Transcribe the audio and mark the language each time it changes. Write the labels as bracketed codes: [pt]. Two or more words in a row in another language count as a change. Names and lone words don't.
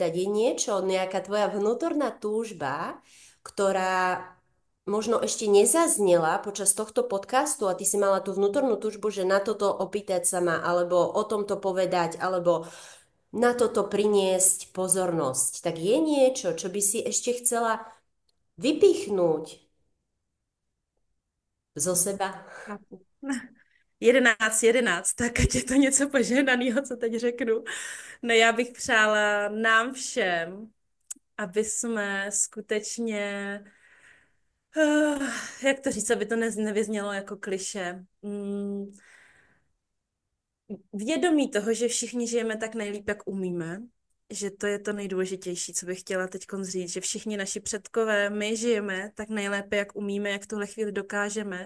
[sk] Je niečo, nejaká tvoja vnútorná túžba, ktorá možno ešte nezaznela počas tohto podcastu a ty si mala tú vnútornú túžbu, že na toto opýtať sa ma, alebo o tomto povedať, alebo na toto priniesť pozornosť. Tak je niečo, čo by si ešte chcela vypichnúť zo seba? [cs] 11, tak ať je to něco požehnaného, co teď řeknu. No já bych přála nám všem, aby jsme skutečně, jak to říct, aby to nevyznělo jako klišé, vědomí toho, že všichni žijeme tak nejlíp, jak umíme, že to je to nejdůležitější, co bych chtěla teď říct, že všichni naši předkové, my žijeme tak nejlépe, jak umíme, jak v tuhle chvíli dokážeme.